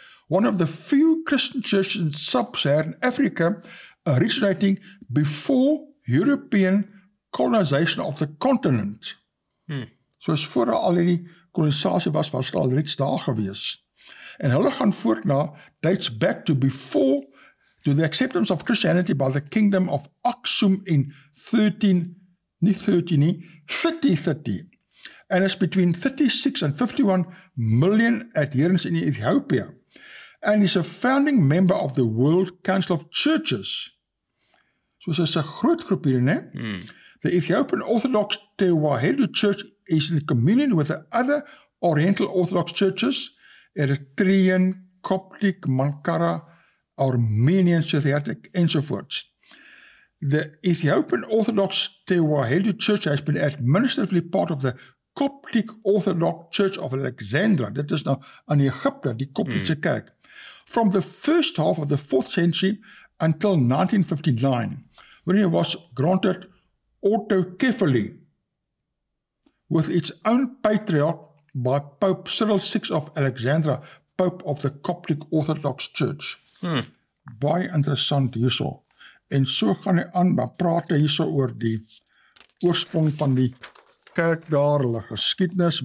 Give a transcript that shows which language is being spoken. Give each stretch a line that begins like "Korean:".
English: one of the few Christian churches in sub-Saharan Africa originating before European colonization of the continent.
Afrikaans: Soos voor al die kolonisasie was al reeds daar gewees. En hulle gaan voort na,
English: dates back to before, to the acceptance of Christianity by the kingdom of Aksum in 3030. And it's between 36 and 51 million adherents in Ethiopia. And is a founding member of the World Council of Churches.
Afrikaans: So is 'n groot groep hier, né?
English: The Ethiopian Orthodox 𝗘𝗏𝗏 Church is in communion with the other Oriental Orthodox churches, Eritrean, Coptic, Mankara, Armenian, Syriac, enzovoorts. The Ethiopian Orthodox 𝗘𝗏𝗏 Church has been administratively part of the Coptic Orthodox Church of Alexandria.
Afrikaans: Dit is nou aan Egypte, die Koptiese kerk.
English: From the first half of the 4th century until 1959, when it was granted autocephaly with its own patriarch by Pope Cyril VI of Alexandria, Pope of the Coptic Orthodox Church.
Afrikaans: Baie interessant hierso. En so gaan hy aan, dan praat hy hierso oor die oorsprong van die kerk daar, hulle geskiedenis.